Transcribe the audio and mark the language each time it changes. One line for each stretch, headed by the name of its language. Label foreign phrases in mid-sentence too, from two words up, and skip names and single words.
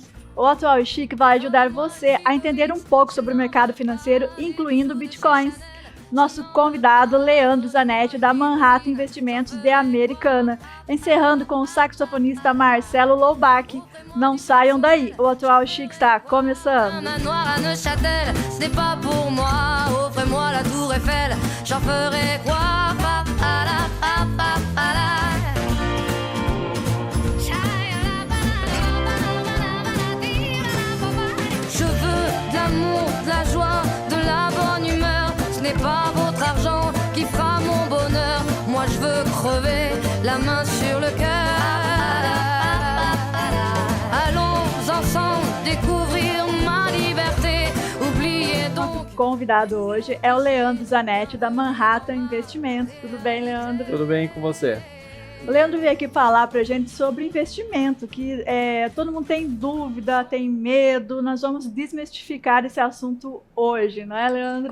Portuguese: O Atual Chique vai ajudar você a entender um pouco sobre o mercado financeiro, incluindo bitcoins. Nosso convidado, Leandro Zanetti, da Manhattan Investimentos de Americana, encerrando com o saxofonista Marcelo Loubach. Não saiam daí, o Atual Chique está começando.
French: Je veux de l'amour, de la joie, de la bonne humeur. Ce n'est pas votre argent qui fera mon bonheur. Moi je veux crever la main sur le cœur. Allons ensemble découvrir ma liberté. Oubliez donc.
Portuguese: O convidado hoje é o Leandro Zanetti, da Manhattan Investimentos. Tudo bem, Leandro? Tudo bem com você? O Leandro veio aqui falar pra gente sobre investimento, que todo mundo tem dúvida, tem medo. Nós vamos desmistificar esse assunto hoje, não é, Leandro?